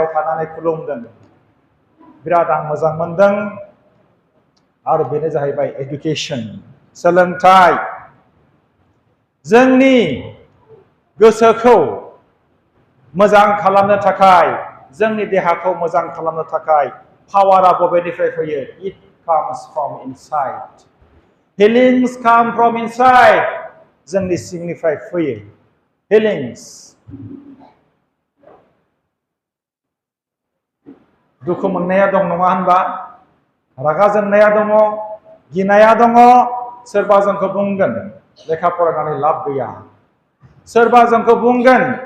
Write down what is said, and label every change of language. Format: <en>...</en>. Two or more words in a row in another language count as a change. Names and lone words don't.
<brx>थानानै खुलुमदों बिराद आं मोजां मोनदों आरो बेनो जाहैबाय एडुकेशन सोलोंथाइ जोंनि गोसोखौ मोजां खालामनो थाखाय जोंनि देहाखौ मोजां खालामनो थाखाय पावारा बबेनिफ्राय फैयो</brx> <en>it comes from inside healings come from inside</en> <brx>जोंनि सिंनिफ्राय फैयो हिलिंस दुखु मोननाया दं नङा होनबा रागा जोंनाया दङ गिनाया दङ सोरबा जोंखौ बुंगोन लेखा फरायनानै लाब गैया सोरबा जोंखौ बुंगोन</brx>